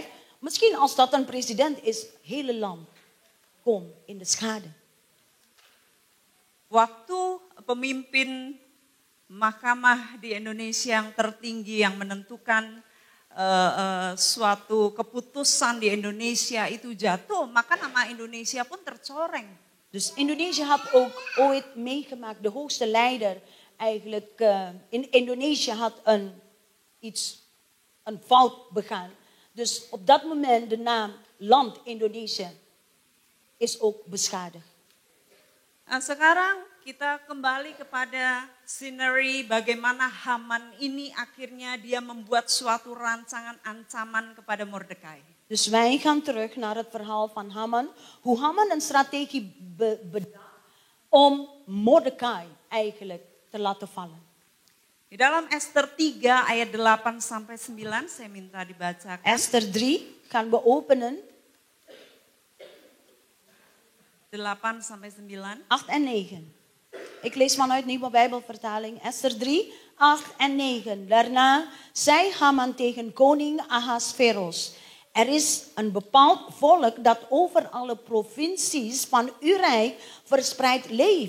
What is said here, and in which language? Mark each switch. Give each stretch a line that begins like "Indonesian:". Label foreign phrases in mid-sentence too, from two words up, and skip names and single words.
Dutch: Misschien als dat een president is, het hele land komt in de schade.
Indonesian: Waktu pemimpin mahkamah di Indonesia yang tertinggi yang menentukan suatu keputusan di Indonesia itu jatuh, maka nama Indonesia pun tercoreng.
Dutch: Dus Indonesië had ook ooit meegemaakt, de hoogste leider eigenlijk in Indonesië had een fout begaan. Dus op dat moment de naam land Indonesië is ook beschadigd.
Indonesian: Nah, sekarang kita kembali kepada scenery bagaimana Haman ini akhirnya dia membuat suatu rancangan ancaman kepada Mordekai.
Dutch: Dus wij gaan terug naar het verhaal van Haman. Hoe Haman een strategie bedacht om Mordekai eigenlijk te laten vallen.
Indonesian: Di dalam Esther 3 ayat 8 sampai 9 saya minta dibacakan.
Dutch: Esther 3 gaan we openen.
Indonesian: 8 sampai 9.
Dutch: 8 en 9. Ik lees vanuit Nieuwe Bijbelvertaling. Esther 3, 8 en 9. Daarna zei Haman tegen koning Ahasveros: er is een bepaald volk dat over alle provincies van uw rijk verspreid leeft.